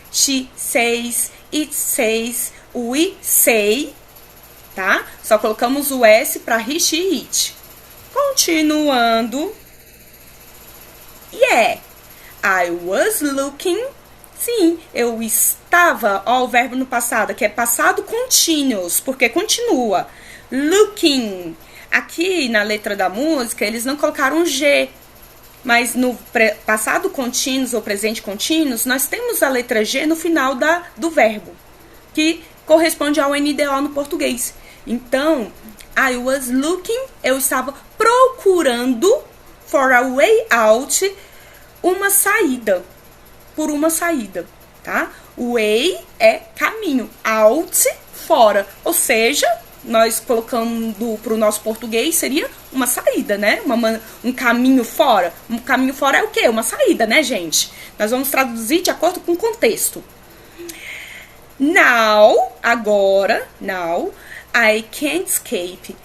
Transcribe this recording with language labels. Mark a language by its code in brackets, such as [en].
[en] She says, it says, we say, tá? [pt] Só colocamos o S para he, she, it. Continuando. [en] Yeah, I was looking. [pt] Sim, eu estava, ó, o verbo no passado, que é passado continuous, porque continua. Looking. Aqui na letra da música, eles não colocaram G. Mas no passado contínuo ou presente contínuo, nós temos a letra G no final do verbo, que corresponde ao NDO no português. Então, [en] I was looking, [pt] eu estava procurando [en] for a way out, [pt] uma saída, por uma saída, tá? Way é caminho, out, fora, ou seja, nós colocando para o nosso português seria uma saída, né? Um caminho fora. Um caminho fora é o quê? Uma saída, né, gente? Nós vamos traduzir de acordo com o contexto. [en] Now, [pt] agora, [en] now, I can't escape.